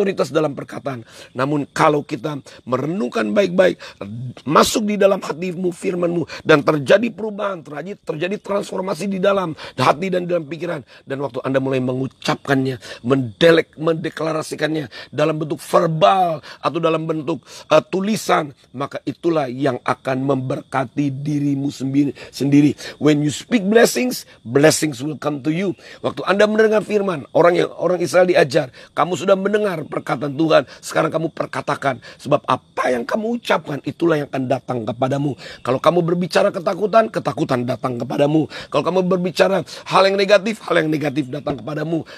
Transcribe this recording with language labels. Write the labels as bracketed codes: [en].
[id] otoritas dalam perkataan. Namun kalau kita merenungkan baik-baik, masuk di dalam hatimu firman-Mu, dan terjadi perubahan, terjadi transformasi di dalam hati dan dalam pikiran. Dan waktu Anda mulai mengucapkannya, mendeklarasikannya dalam bentuk verbal atau dalam bentuk tulisan, maka itulah yang akan memberkati dirimu sendiri. [en] When you speak blessings, blessings will come to you. [id] Waktu Anda mendengar firman, orang Israel diajar, kamu sudah mendengar perkataan Tuhan, sekarang kamu perkatakan. Sebab apa yang kamu ucapkan, itulah yang akan datang kepadamu. Kalau kamu berbicara ketakutan, ketakutan datang kepadamu. Kalau kamu berbicara hal yang negatif datang kepadamu.